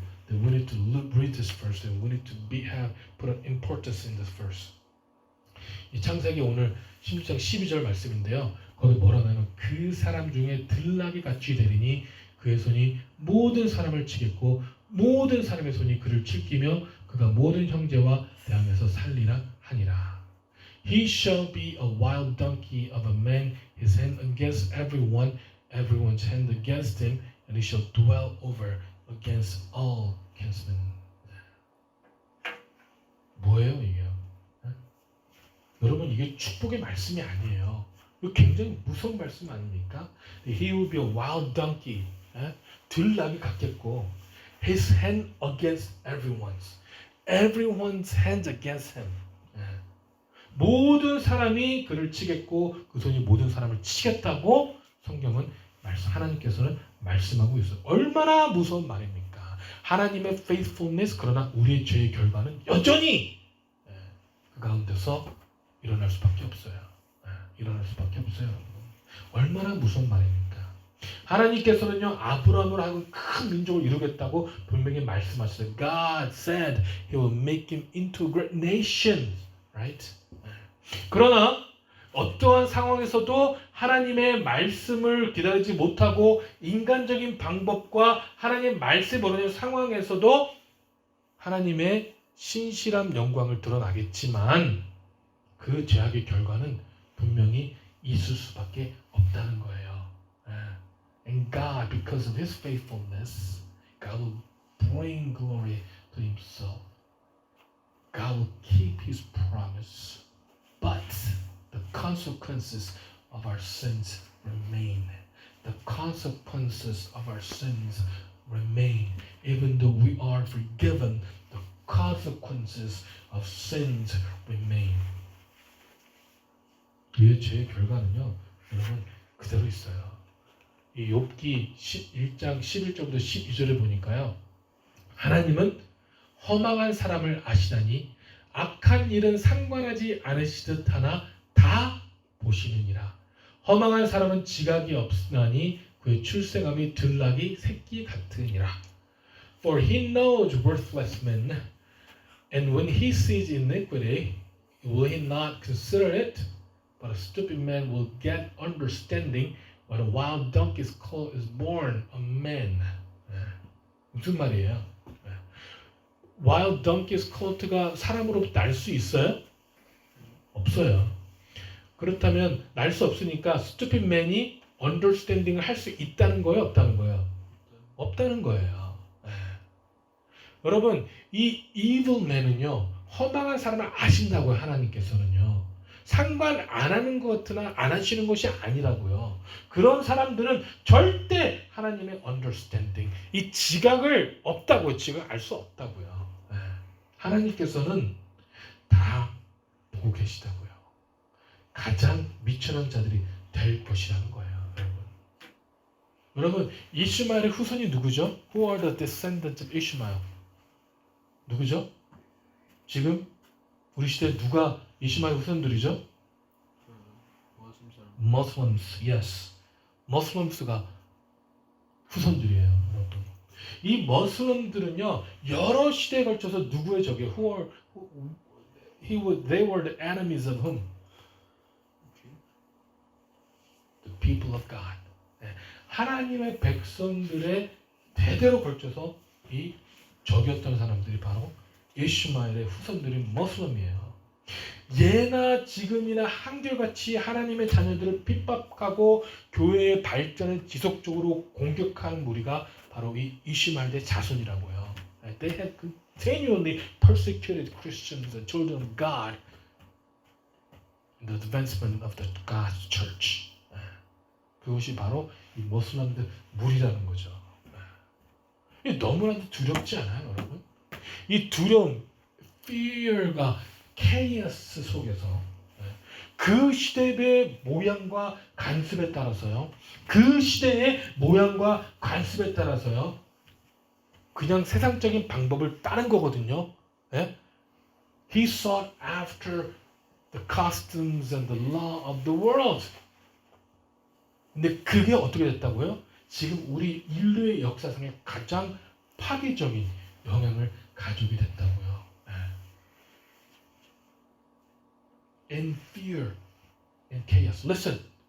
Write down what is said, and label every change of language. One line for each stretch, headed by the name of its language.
English: That we need to read this verse and we need to put an importance in this verse.
Korean: 이 창세기 오늘 16장 12절 말씀인데요. 거기 뭐라면 그 사람 중에 들나귀 같이 되리니 그의 손이 모든 사람을 치겠고 모든 사람의 손이 그를 칠기며 그가 모든 형제와 대항해서 살리라 하니라.
English: He shall be a wild donkey of a man, his hand against everyone, everyone's hand against him, and he shall dwell over against all kinsmen.
Korean: 뭐예요 이게요? 여러분 이게 축복의 말씀이 아니에요. 이거 굉장히 무서운 말씀 아닙니까?
English: He will be a wild donkey.
Korean: 들나귀 같겠고
English: his hand against everyone's hands against him.
Korean: 모든 사람이 그를 치겠고 그 손이 모든 사람을 치겠다고 성경은 하나님께서는 말씀하고 있어요. 얼마나 무서운 말입니까? 하나님의 faithfulness 그러나 우리의 죄의 결과는 여전히 그 가운데서 일어날 수밖에 없어요. 일어날 수밖에 없어요. 얼마나 무서운 말입니까? 하나님께서는요 아브라함을 하고 큰 민족을 이루겠다고 분명히 말씀하셨어요.
English: God said He will make him into a great nation, right?
Korean: 그러나 어떠한 상황에서도 하나님의 말씀을 기다리지 못하고 인간적인 방법과 하나님의 말씀이 벌어지는 상황에서도 하나님의 신실한 영광을 드러나겠지만 그 죄악의 결과는 분명히 있을 수밖에 없다는 거예요.
English: And God, because of His faithfulness, God will bring glory to Himself. God will keep His promise. But the consequences of our sins remain. The consequences of our sins remain. Even though we are forgiven, the consequences of sins remain.
Korean: 우리의 죄의 결과는요, 여러분 그대로 있어요. 이 욥기 1장 11절부터 12절을 보니까요, 하나님은 허망한 사람을 아시다니 악한 일은 상관하지 않으시듯 하나 다 보시느니라. 허망한 사람은 지각이 없으나니 그의 출생함이 들나귀 새끼 같으니라.
English: For he knows worthless men, and when he sees iniquity, will he not consider it? But a stupid man will get understanding. But a wild donkey's colt is born a man.
Korean: 무슨 말이에요?
English: Wild donkey's colt
Korean: 가 사람으로부터 날 수 있어요? 없어요. 그렇다면 날 수 없으니까
English: stupid man
Korean: 이 understanding을 할 수 있다는 거예요? 없다는 거예요? 없다는 거예요. 여러분 이
English: evil man
Korean: 은요 허망한 사람을 아신다고요. 하나님께서는요. 상관 안 하는 것이나 안 하시는 것이 아니라고요. 그런 사람들은 절대 하나님의 understanding, 이 지각을 없다고요. 지각을 알 수 없다고요. 하나님께서는 다 보고 계시다고요. 가장 미천한 자들이 될 것이라는 거예요. 여러분, 이슈마엘의 후손이 누구죠?
English: Who are the descendants of Ishmael?
Korean: 누구죠? 지금 우리 시대에 누가 이슈마엘 후손들이죠?
English: Muslims, yes.
Korean: Muslims가 후손들이에요, 여러분. 이 머슬럼들은요 여러 시대에 걸쳐서 누구의 적이에요?
English: They were the enemies of whom? The people of God.
Korean: 하나님의 백성들의 대대로 걸쳐서 이 적이었던 사람들이 바로 이슈마엘의 후손들인 머슬럼이에요. 예나 지금이나 한결같이 하나님의 자녀들을 핍박하고 교회의 발전을 지속적으로 공격하는 무리가 바로 이 이슈마엘의 자손이라고요.
English: They had continually persecuted Christians and children of God in the advancement of the God's church.
Korean: 그것이 바로 이 모슬람들 무리라는 거죠. 너무나도 두렵지 않아요, 여러분? 이 두려움, fear가 케이오스 속에서 그 시대의 모양과 관습에 따라서요. 그 시대의 모양과 관습에 따라서요. 그냥 세상적인 방법을 따른 거거든요. 예?
English: He sought after the customs and the law of the world.
Korean: 근데 그게 어떻게 됐다고요? 지금 우리 인류의 역사상에 가장 파괴적인 영향을 가지게 됐다고요.
English: In fear and chaos. Listen.